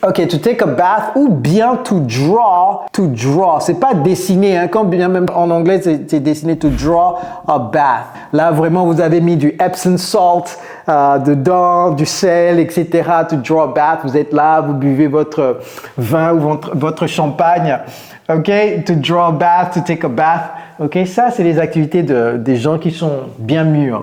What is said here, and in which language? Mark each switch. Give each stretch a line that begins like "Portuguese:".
English: Ok, to take a bath
French: ou bien
English: to draw. To draw,
French: c'est pas dessiner, hein. Quand bien même en anglais, c'est dessiner,
English: to draw a bath.
French: Là, vraiment, vous avez mis du Epsom salt dedans, du sel, etc.
English: To draw a bath,
French: vous êtes là, vous buvez votre vin ou votre champagne.
English: Ok, to draw a bath, to take a bath.
French: Ok, ça, c'est les activités des gens qui sont bien mûrs.